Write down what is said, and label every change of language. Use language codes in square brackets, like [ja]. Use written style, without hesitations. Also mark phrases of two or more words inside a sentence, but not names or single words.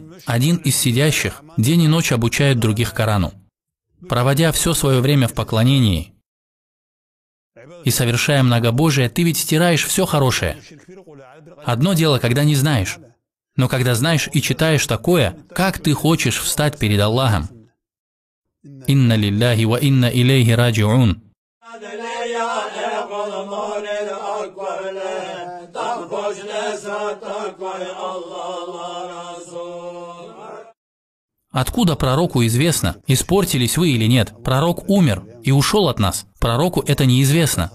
[ru] Один из сидящих день и ночь обучает других Корану, проводя все свое время в поклонении и совершая многобожие, ты ведь стираешь все хорошее. Одно дело, когда не знаешь, но когда знаешь и читаешь такое, как ты хочешь встать перед Аллахом? [ar] إنا لله وإنا إليه راجعون. [ru] Откуда пророку известно, испортились вы или нет? Пророк умер и ушел от нас. Пророку это неизвестно.